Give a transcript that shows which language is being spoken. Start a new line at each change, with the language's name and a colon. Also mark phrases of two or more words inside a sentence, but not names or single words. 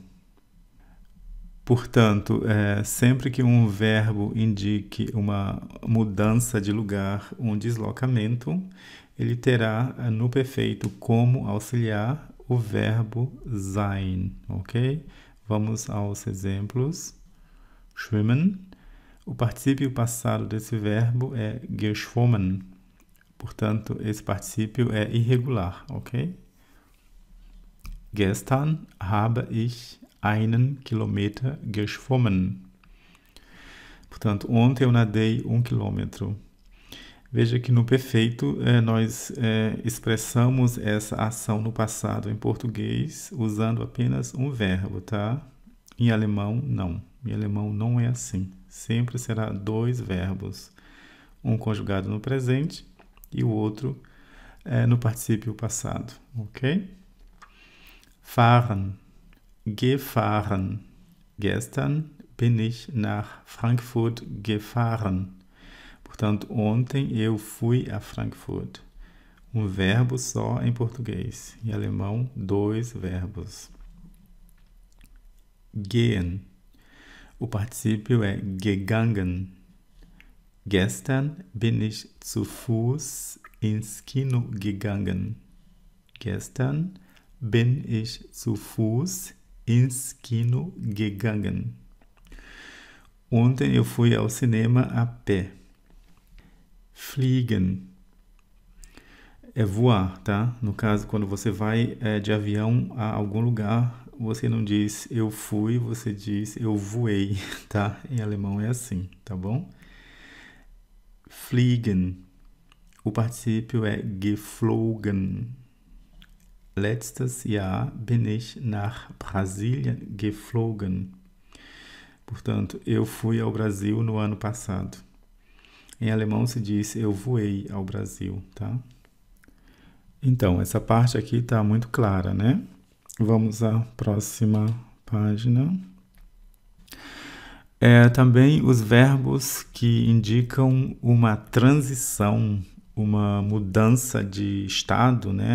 Portuguese: Portanto, sempre que um verbo indique uma mudança de lugar, um deslocamento, ele terá no perfeito como auxiliar o verbo sein, ok? Vamos aos exemplos. Schwimmen. O particípio passado desse verbo é geschwommen. Portanto, esse particípio é irregular, ok?
German: Gestern habe ich einen Kilometer geschwommen.
Portuguese: Portanto, ontem eu nadei 1 quilômetro. Veja que no perfeito nós expressamos essa ação no passado em português usando apenas um verbo, tá? Em alemão, não. Em alemão não é assim. Sempre será dois verbos. Um conjugado no presente e o outro no particípio passado, ok?
German: Fahren. Gefahren. Gestern bin ich nach Frankfurt gefahren.
Portuguese: Portanto, ontem eu fui a Frankfurt. Um verbo só em português. Em alemão, dois verbos. Gehen. O particípio é gegangen.
German: Gestern bin ich zu Fuß ins Kino gegangen. Gestern bin ich zu Fuß ins Kino gegangen.
Portuguese: Ontem eu fui ao cinema a pé. Fliegen é voar, tá? No caso, quando você vai de avião a algum lugar, você não diz eu fui, você diz eu voei, tá? Em alemão é assim, tá bom? Fliegen. O particípio é geflogen.
German: Letztes Jahr bin ich nach Brasilien geflogen.
Portuguese: Portanto, eu fui ao Brasil no ano passado. Em alemão se diz eu voei ao Brasil, tá? Então, essa parte aqui está muito clara, né? Vamos à próxima página. Também os verbos que indicam uma transição, uma mudança de estado, né?